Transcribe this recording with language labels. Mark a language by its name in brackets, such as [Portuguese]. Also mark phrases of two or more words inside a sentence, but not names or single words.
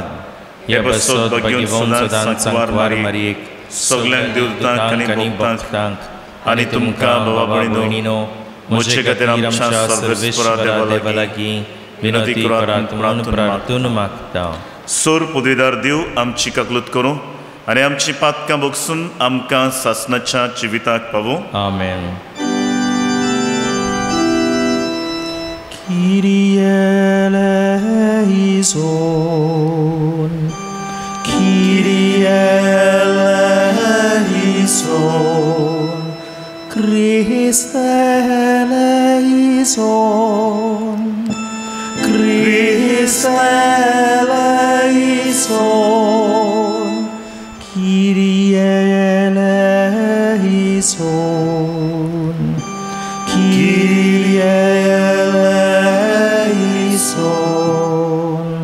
[Konkani] हे बसत घेवन सदांच सांकवार मारयेक, सगल्यांक दिवतांक आनी भक्तांक आनी तुमकां बाबा भयणीनो म्हजे खातीर आमच्या सर्वेश्वरा देवा लागीं विनंती करात म्हणून प्रार्थून मागता. सोर पुदवीदार देव आमची काकलूत करूं आनी आमची पातकां भोगसून आमकां सासणाच्या जिविताक पावूं. आमेन. [Greek] Κύριε ελέησον, Κύριε ελέησον, Χριστέ ελέησον, Χριστέ ελέησον, Κύριε ελέησον, Κύριε ελέησον.